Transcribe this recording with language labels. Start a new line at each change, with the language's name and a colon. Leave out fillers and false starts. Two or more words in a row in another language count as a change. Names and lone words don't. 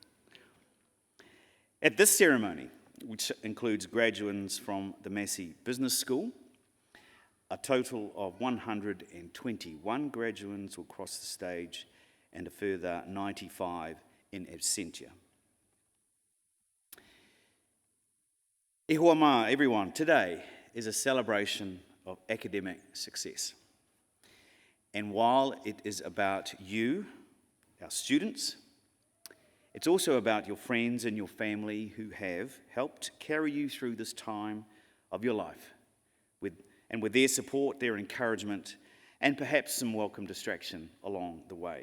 English: At this ceremony, which includes graduands from the Massey Business School, a total of 121 graduands will cross the stage and a further 95 in absentia.
Māori: E hoa mā,
English: everyone, today is a celebration of academic success. And while it is about you, our students, it's also about your friends and your family who have helped carry you through this time of your life, with their support, their encouragement, and perhaps some welcome distraction along the way.